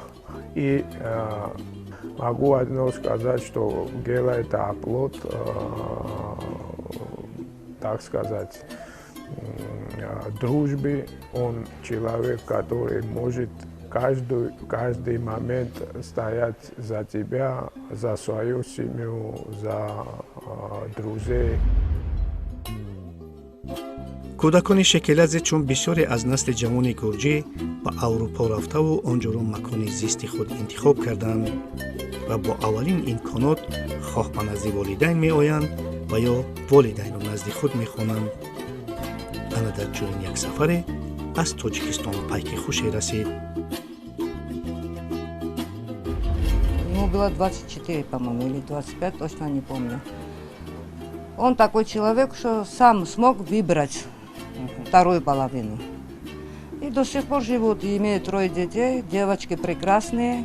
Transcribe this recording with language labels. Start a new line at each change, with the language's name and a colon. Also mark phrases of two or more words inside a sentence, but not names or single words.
Russian: И могу одно сказать, что Гела – это оплот, так сказать, дружбы. Он человек, который может каждый момент стоять за тебя, за свою семью, за друзей.
Tajik: кӯдакони шекеладзе чун бисёре аз насли ҷавони гурҷӣ ба аврупо рафтаву онҷоро макони зисти худ интихоб карданд ва бо аввалин имконот хоҳ ба назди волидайн меоянд ва ё волидайнро назди худ мехонанд. ана дар чунин як сафаре аз Тоҷикистон пайки хуше расид.
Russian: Ему было 24, по-моему, или 25, точно не помню. Он такой человек, что сам смог выбрать вторую половину. И до сих пор живут, и имеют 3 детей, девочки прекрасные.